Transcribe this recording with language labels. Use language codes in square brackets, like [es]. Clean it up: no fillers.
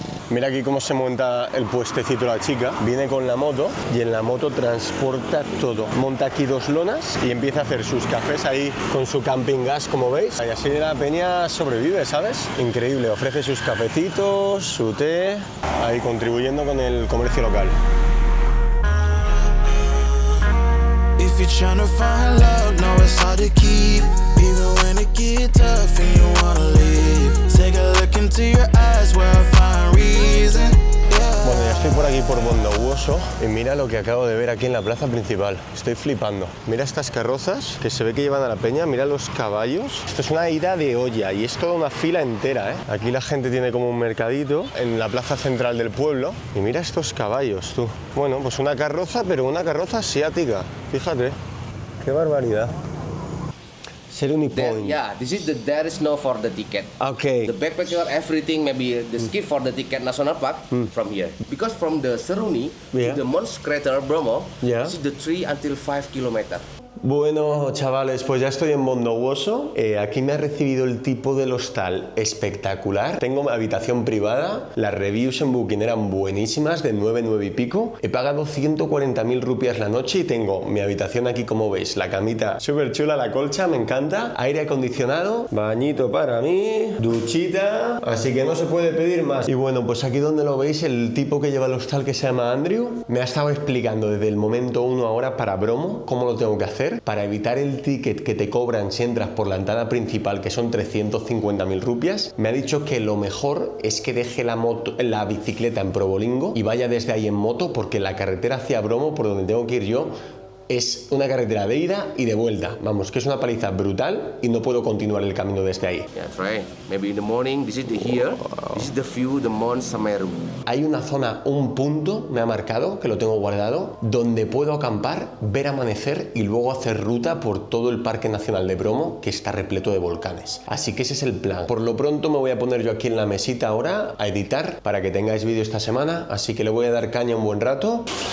[es] Mira aquí cómo se monta el puestecito la chica. Viene con la moto y en la moto transporta todo. Monta aquí 2 lonas y empieza a hacer sus cafés ahí con su camping gas, como veis. Y así la peña sobrevive, ¿sabes? Increíble. Ofrece sus cafecitos, su té, ahí contribuyendo con el comercio local. [en] If you're trying to find love, no, it's hard to keep. Even when it gets tough and you wanna leave, take a look into your eyes where I find reason. Yeah. [es] Bueno, ya estoy por aquí por Bondowoso y mira lo que acabo de ver aquí en la plaza principal. Estoy flipando. Mira estas carrozas que se ve que llevan a la peña, mira los caballos. Esto es una ida de olla y es toda una fila entera, ¿eh? Aquí la gente tiene como un mercadito en la plaza central del pueblo y mira estos caballos, tú. Bueno, pues una carroza, pero una carroza asiática. Fíjate. Qué barbaridad. Seruni Point. [en] Yeah, there is no for the ticket. Okay. The backpacker, everything, maybe the skip for the ticket National Park from here. Because from the Seruni Yeah. to the Mons Crater Bromo, Yeah. this is the 3 until 5 kilometers. [es] Bueno, chavales, pues ya estoy en Bondowoso. Aquí me ha recibido el tipo del hostal espectacular. Tengo habitación privada. Las reviews en Booking eran buenísimas, de 9 y pico. He pagado 140.000 rupias la noche y tengo mi habitación aquí, como veis. La camita súper chula, la colcha, me encanta. Aire acondicionado, bañito para mí, duchita. Así que no se puede pedir más. Y bueno, pues aquí donde lo veis, el tipo que lleva el hostal, que se llama Andrew, me ha estado explicando desde el momento 1 ahora para Bromo cómo lo tengo que hacer para evitar el ticket que te cobran si entras por la entrada principal, que son 350.000 rupias. Me ha dicho que lo mejor es que deje la bicicleta en Probolinggo y vaya desde ahí en moto, porque la carretera hacia Bromo, por donde tengo que ir yo, es una carretera de ida y de vuelta. Vamos, que es una paliza brutal y no puedo continuar el camino desde ahí. [en] Yeah, that's right. Maybe in the morning, this is the here, this is the view, the Mons Sameru. [es] Hay una zona, un punto, me ha marcado, que lo tengo guardado, donde puedo acampar, ver amanecer y luego hacer ruta por todo el Parque Nacional de Bromo, que está repleto de volcanes. Así que ese es el plan. Por lo pronto me voy a poner yo aquí en la mesita ahora a editar para que tengáis vídeo esta semana, así que le voy a dar caña un buen rato.